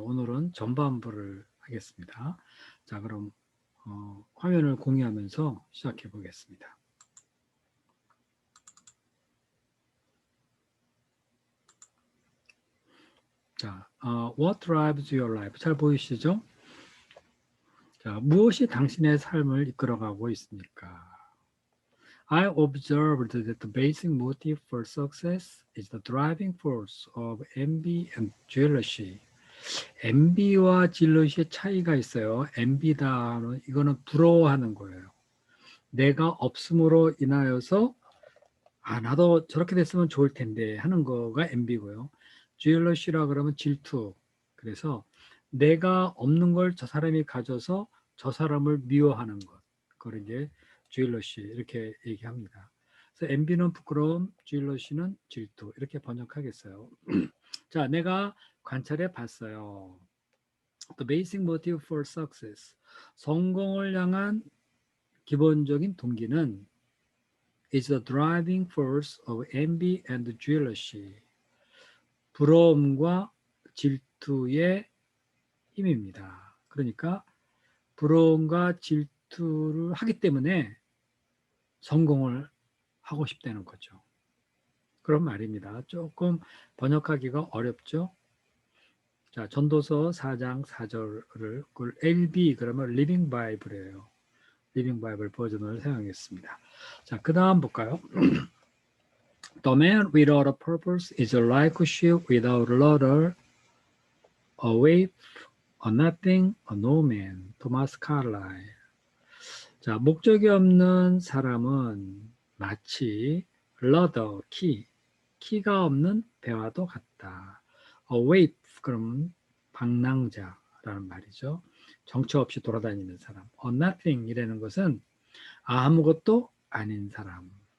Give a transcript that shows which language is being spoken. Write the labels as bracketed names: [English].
[Korean] 오늘은 전반부를 하겠습니다. 자, 그럼 화면을 공유하면서 시작해 보겠습니다. [English] 자, What drives your life? [Korean] 잘 보이시죠? 자, 무엇이 당신의 삶을 이끌어가고 있습니까? [English] I observed that the basic motive for success is the driving force of envy and jealousy. [Korean] envy와 jealousy의 차이가 있어요. envy다는 이거는 부러워하는 거예요. 내가 없음으로 인하여서 나도 저렇게 됐으면 좋을 텐데 하는 거가 envy고요. jealousy라 그러면 질투. 그래서 내가 없는 걸 저 사람이 가져서 저 사람을 미워하는 것. 그걸 이제 jealousy 이렇게 얘기합니다. 그래서 envy는 부끄러움, jealousy는 질투 이렇게 번역하겠어요. 자, 내가 관찰해 봤어요. [English] The basic motive for success. [Korean] 성공을 향한 기본적인 동기는 [English] is the driving force of envy and jealousy. [Korean] 부러움과 질투의 힘입니다. 그러니까 부러움과 질투를 하기 때문에 성공을 하고 싶다는 거죠. 그런 말입니다. 조금 번역하기가 어렵죠. 자, 전도서 4장 4절을 그걸 LB 그러면 리빙 바이블이에요. 리빙 바이블 버전을 사용했습니다. 자, 그 다음 볼까요? [English] The man without a purpose is like a ship without a rudder, a waif, a nothing, a no man. [Korean] 토마스 칼라일. 자, 목적이 없는 사람은 마치 rudder, 키가 없는 배와도 같다. A waif, 그럼 방랑자라는 말이죠. 정처 없이 돌아다니는 사람. [English] A nothing [Korean] 이라는 것은 아무것도 아닌 사람.